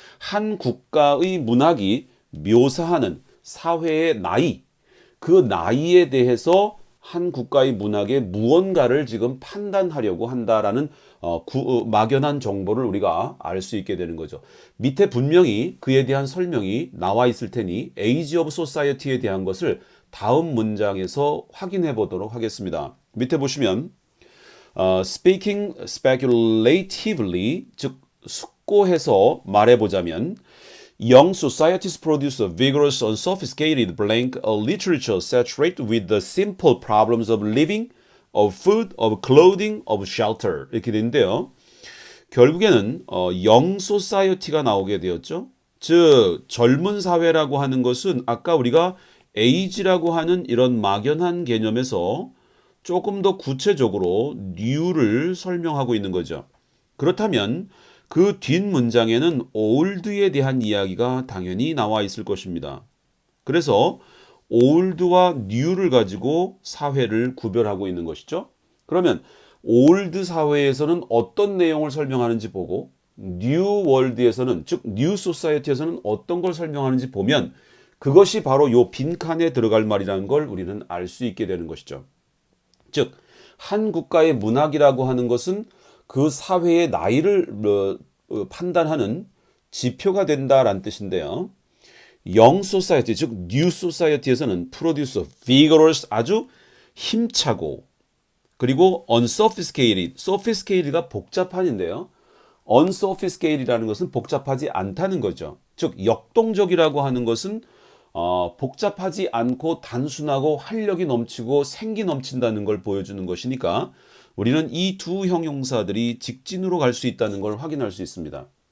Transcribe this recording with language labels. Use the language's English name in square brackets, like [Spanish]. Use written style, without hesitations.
[Korean] 한 국가의 문학이 묘사하는 사회의 나이, 그 나이에 대해서 한 국가의 문학의 무언가를 지금 판단하려고 한다라는 막연한 정보를 우리가 알 수 있게 되는 거죠. 밑에 분명히 그에 대한 설명이 나와 있을 테니 Age of Society에 대한 것을 다음 문장에서 확인해 보도록 하겠습니다. [English] 밑에 보시면 speaking speculatively, 즉 숙고해서 말해보자면 Young societies produce a vigorous, unsophisticated blank, a literature saturated with the simple problems of living, of food, of clothing, of shelter 이렇게 되는데요. [Korean] 결국에는 young society가 나오게 되었죠. 즉 젊은 사회라고 하는 것은 아까 우리가 age라고 하는 이런 막연한 개념에서 조금 더 구체적으로 new를 설명하고 있는 거죠. 그렇다면 그 뒷문장에는 old에 대한 이야기가 당연히 나와 있을 것입니다. 그래서 old와 new를 가지고 사회를 구별하고 있는 것이죠. 그러면 old 사회에서는 어떤 내용을 설명하는지 보고 new world에서는 즉 new society에서는 어떤 걸 설명하는지 보면 그것이 바로 요 빈칸에 들어갈 말이라는 걸 우리는 알 수 있게 되는 것이죠. 즉 한 국가의 문학이라고 하는 것은 그 사회의 나이를 판단하는 지표가 된다라는 뜻인데요. Young Society, 즉 New Society에서는 produce vigorous, 아주 힘차고 그리고 unsophisticated, sophisticated가 복잡한인데요. unsophisticated이라는 것은 복잡하지 않다는 거죠. 즉 역동적이라고 하는 것은 복잡하지 않고 단순하고 활력이 넘치고 생기 넘친다는 걸 보여주는 것이니까 우리는 이 두 형용사들이 직진으로 갈 수 있다는 걸 확인할 수 있습니다.